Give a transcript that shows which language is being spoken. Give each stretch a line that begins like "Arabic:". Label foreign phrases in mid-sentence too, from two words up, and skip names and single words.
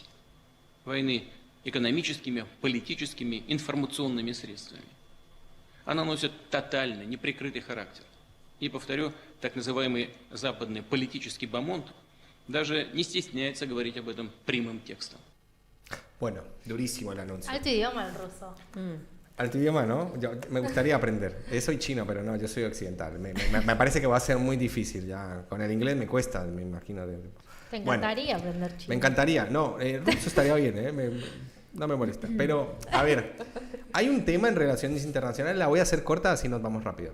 Russian: Войны экономическими, политическими, информационными средствами. Она носит тотальный, неприкрытый характер. И, повторю, так называемый западный политический бомонд даже не стесняется говорить об этом прямым текстом.
Spanish: Bueno, durísimo el anuncio. Alto idioma el ruso. Alto idioma, ¿no? Me gustaría aprender. Soy chino, pero no, yo soy occidental. Me parece que va a ser muy difícil ya. Con el inglés me cuesta, me imagino. ¿Te encantaría aprender chino? Me encantaría. No, ruso estaría bien, no me molesta. Pero, a ver, hay un tema en relaciones internacionales, la voy a hacer corta, así nos vamos rápido.